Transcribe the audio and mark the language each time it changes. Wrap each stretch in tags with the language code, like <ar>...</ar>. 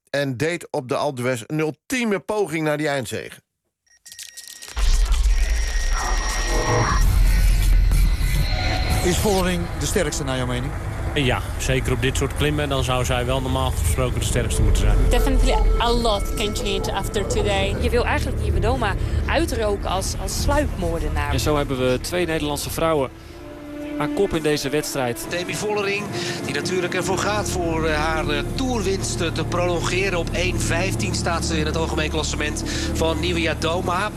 <nl>En deed op de Alpe d'Huez een ultieme poging naar die eindzege. Is Vollering de sterkste naar jouw mening? Ja, zeker op dit soort klimmen. Dan zou zij wel normaal gesproken de sterkste moeten zijn.</nl> <en>Definitely a lot can change after today.</en> <nl>Je wil eigenlijk Nivia Doma uitroken als sluipmoordenaar. En zo hebben we twee Nederlandse vrouwen aan kop in deze wedstrijd. Demi Vollering, die natuurlijk ervoor gaat voor haar toerwinst te prolongeren. Op 1.15 staat ze in het algemeen klassement van Nivia Doma.</nl>